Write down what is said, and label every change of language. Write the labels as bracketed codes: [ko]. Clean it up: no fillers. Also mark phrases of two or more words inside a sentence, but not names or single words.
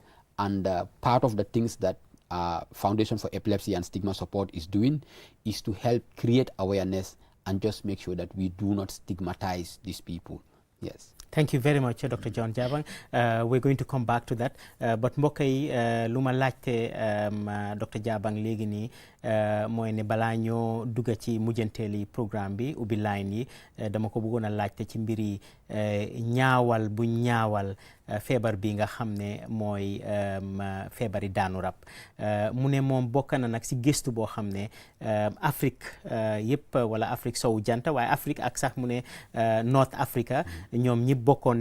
[en] And part of the things that Foundation for Epilepsy and Stigma Support is doing is to help create awareness and just make sure that we do not stigmatize these people. Yes. Thank you very much, Dr. John Jabang. We're going to come back to that. [wo] But mbokk yi lu ma laajte Dr. Jabang léegi nii mooy ne balaa ñoo dugga ci mujjanteeli programme bi ubbi line yi dama ko bëggoon a laajte ci mbiri ñaawal bu ñaawal feebar bi nga xam ne mooy feebari daanu rab mu ne moom bokk na nag si gëstu boo xam ne Afrique yëpp wala Afrique sowu jant waaye Afrique ak sax mu ne North Africa ñoom ñi bokkoon